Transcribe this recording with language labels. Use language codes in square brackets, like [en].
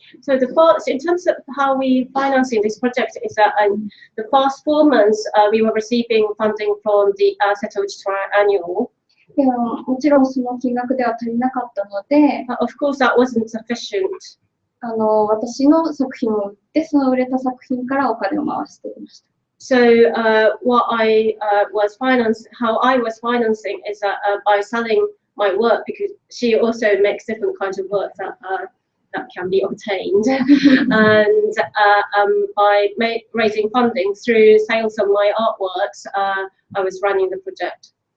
[en] So the first, in terms of how we financing this project, is that the past 4 months we were receiving funding from the Setouchi Triennial. [ja] でも、もちろんその金額では足りなかったので、 [en] Of course, that wasn't sufficient. [ja] 私の作品を売って、その売れた作品からお金を回していました。 [en] So how I was financing is that by selling my work, because she also makes different kinds of work that can be obtained, and by raising funding through sales of my artworks, I was running the project.